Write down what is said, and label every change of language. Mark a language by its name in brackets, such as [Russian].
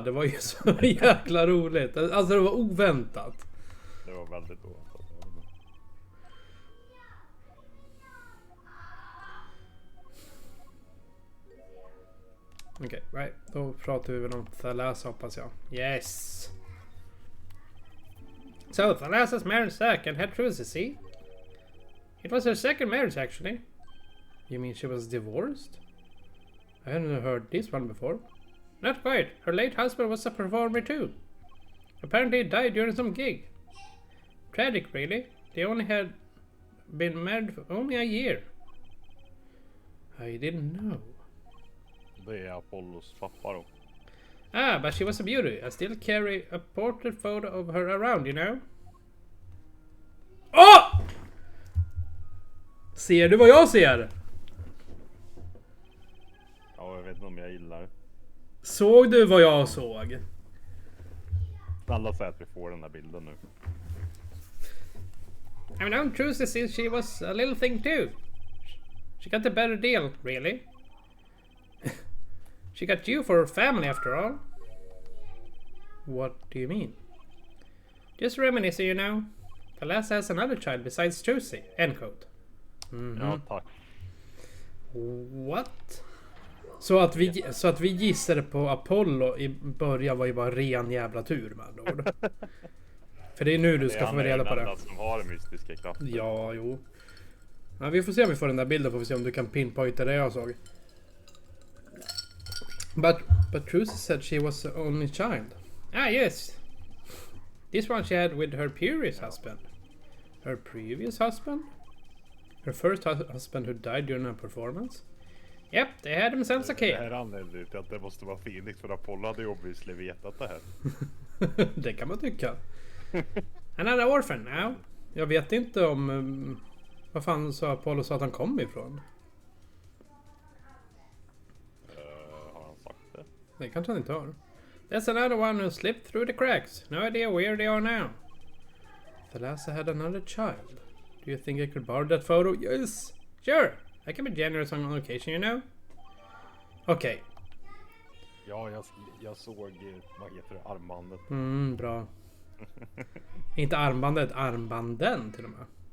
[Swedish] Det var ju så jäkla roligt. Alltså det var oväntat. Det var väldigt oväntat. Okej, [English] right. [Swedish] Då pratar vi väl om Thalassa, hoppas jag. [English] Yes! So, Thalassa's married Zack and had Trucy, see? It was her second marriage, actually. You mean she was divorced? I hadn't heard this one before. Not quite. Her late husband was a performer too. Apparently he died during some gig. Tragic, really. They only had been married for only a year. I didn't know. [Swedish] Det är Apollos pappa då. [English] Ah, but she was a beauty. I still carry a portrait photo of her around, you know? [Swedish] Åh! Ser du vad jag ser? Ja, jag vet inte om jag gillar. Såg du vad jag såg? Alla säger att vi får den där bilden nu. [English] I've known Trucy since she was a little thing too. She got a better deal, really. She got you for her family after all. What do you mean? Just reminiscing, you know. Thalassa has another child besides Trucy. End quote. [Swedish] Ja, tack. [English] What? [Swedish] Så att vi gissade på Apollo i början var ju bara ren jävla tur med andra ord. För det är nu du ska få reda på det. Det är han som har mystiska krafter. Ja, jo. Ja, vi får se om vi får den där bilden, får vi se om du kan pinpointa det jag såg. [English] But Trucy said she was the only child. Ah, yes. This one she had with her previous husband. Her previous husband? Her first husband who died during a performance? Yep, they had themselves a kid. [Swedish] Det här anledningen till att det måste vara Phoenix, för Apollo hade ju obviously vetat det här. Det kan man tycka. [English] Another orphan now. [Swedish] Jag vet inte om... vad fan sa Apollo sa att han kom ifrån? Har han sagt det? Det kanske han inte har. [English] That's another one who slipped through the cracks. No idea where they are now. Thalassa had another child. Do you think I could borrow that photo? Yes! Sure! I can be generous on occasion, you know. [Swedish] Okej. Ja, jag såg, vad heter det, armbandet. Bra. Inte armbandet, armbanden till och med.